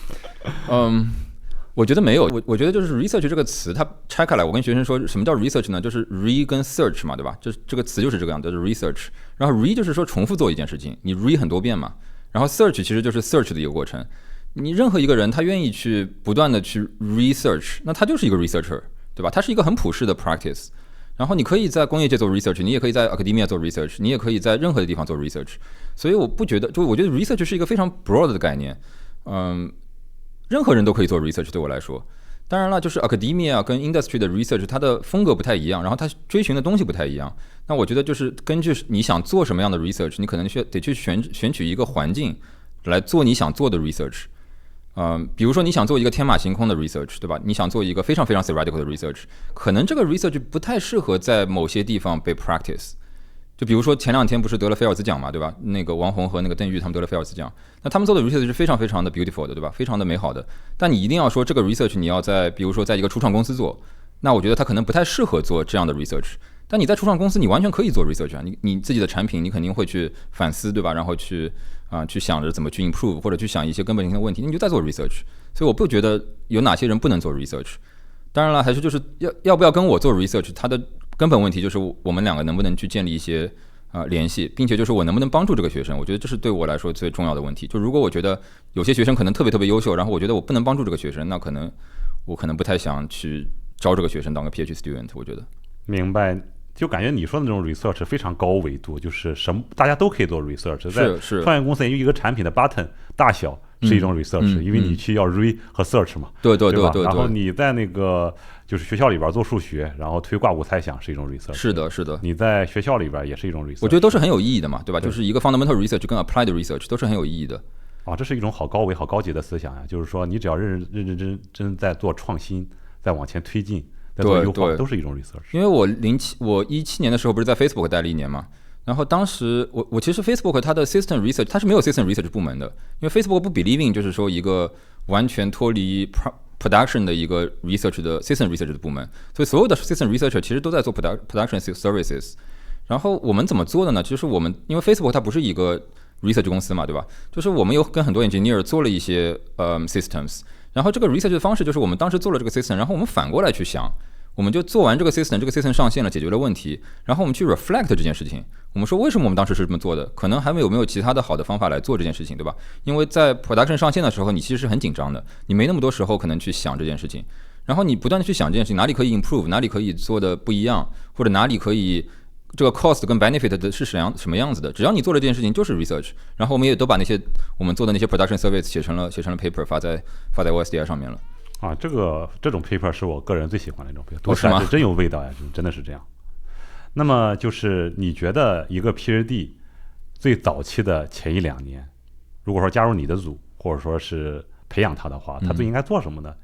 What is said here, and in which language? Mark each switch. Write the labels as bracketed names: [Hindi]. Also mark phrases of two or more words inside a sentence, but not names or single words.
[Chinese] 我覺得沒有，我覺得就是 research 這個詞，它拆開來，我跟學生說什麼叫 research 呢？就是 re 跟 search 嘛，對吧？這個詞就是這個樣子，就是 research。然後 re 就是說重複做一件事情，你 re 很多遍嘛。然後 search 其實就是 search 的一個過程。你任何一個人他願意去不斷的去 research，那他就是一個 researcher， 對吧？他是一個很普世的 practice。然後你可以在工業界做 research， 你也可以在 academia 做 research， 你也可以在任何的地方做 research。所以我覺得 research 是一個非常 broad 的概念，任何人都可以做 research。对我來說，當然了，就是 academia 跟 industry 的 research， 它的風格不太一樣，然後它追尋的東西不太一樣。那我覺得就是根據你想做什麼樣的 research，你可能得去選取一個環境來做你想做的 research。比如說你想做一個天馬行空的 research， 對吧？你想做一個非常非常 theoretical 的 research， 可能這個 research 不太適合在某些地方被 practice。就比如說前兩天不是得了菲爾茲獎嘛，對吧？那個王洪和那個鄧玉他們得了菲爾茲獎，那他們做的 research 是非常非常的 beautiful 的，對吧？非常的美好的。但你一定要說這個 research 你要在比如說在一個初創公司做，那我覺得它可能不太適合做這樣的 research。但你在初創公司你完全可以做 research 啊，你自己的產品你肯定會去反思，對吧？然後去想着怎麼去 improve， 或者去想一些根本性的問題，你就在做 research。所以我不覺得有哪些人不能做 research。當然了，還是就是要不要跟我做 research，它的根本問題就是我們兩個能不能去建立一些聯繫，並且就是我能不能幫助這個學生，我覺得這是對我來說最重要的問題。就如果我覺得有些學生可能特別特別優秀，然後我覺得我不能幫助這個學生，那我可能不太想去招這個學生當個 [English] PhD student。 [Chinese] 我覺得明白。就感覺你說的那種 research 非常高維度，就是大家都可以做 research， 在創業公司因為一個產品的 button 大小是一種 research，因為你去要 read 和 search 嘛，对，然後你在那個就是學校裡邊做數學，然後推掛骨猜想是一種 research，是的，你在學校裡邊也是一種 research，我覺得都是很有意義的嘛，對吧？就是一個 [English] fundamental research [Chinese] 跟 [English] applied research [Chinese] 都是很有意義的。這是一種好高維、好高級的思想呀！就是說，你只要認真在做創新，在往前推進，在做優化，都是一種 research。因为我17年的時候不是在 Facebook 待了1年嘛，然後當時我其實 Facebook 它的 [English] system research [Chinese] 它是沒有 [English] system research [Chinese] 部門的，因為 Facebook 不 [English] believe in [Chinese] 就是說一個完全脫離 production 的一個 research 的 [English] system research [Chinese] 的部門，所以所有的 [English] system researcher [Chinese] 其實都在做 [English] production services。 [Chinese] 然後我們怎麼做的呢？其實我們因為 Facebook 它不是一個research 公司嘛，對吧？就是我們有跟很多 engineer 做了一些 systems，然後這個 research 的方式就是我們當時做了這個 system， 然後我們反過來去想，我們就做完這個 system， 這個 system 上線了，解決了問題，然後我們去 reflect 這件事情，我們說為什麼我們當時是這麼做的？可能還有沒有其他的好的方法來做這件事情，對吧？因為在 production 上線的時候，你其實是很緊張的，你沒那麼多時候可能去想這件事情，然後你不斷的去想這件事情，哪裡可以 improve， 哪裡可以做的不一樣，或者哪裡可以這個 cost 跟 benefit 的是什麼樣子的？只要你做了這件事情，就是 research。然後我們也都把那些我們做的那些 [English] production service [Chinese] 寫成了 paper 發在 OSDI 上面了。這種 paper 是我個人最喜歡的一種 paper， 讀起來是真有味道呀，真的是這樣。那麼就是你覺得一個 PhD 最早期的前1-2年，如果說加入你的組，或者說是培養他的話，他最應該做什麼呢？